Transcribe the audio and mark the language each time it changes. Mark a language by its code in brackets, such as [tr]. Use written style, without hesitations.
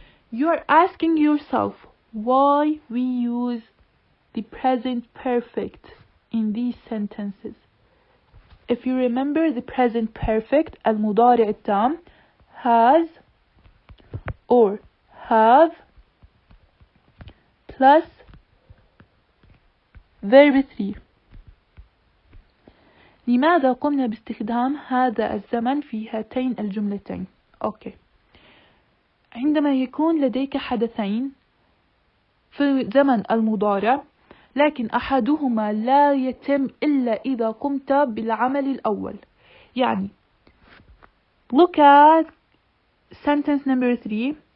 [en] You are asking yourself why we use the present perfect in these sentences. If you remember, the present perfect, [ar] المضارع التام, [en] has or have plus verb 3. [ar] لماذا قمنا باستخدام هذا الزمن في هاتين الجملتين؟ أوكي. عندما يكون لديك حدثين في زمن المضارع لكن أحدهما لا يتم إلا إذا قمت بالعمل الأول. يعني [en] look at sentence number 3.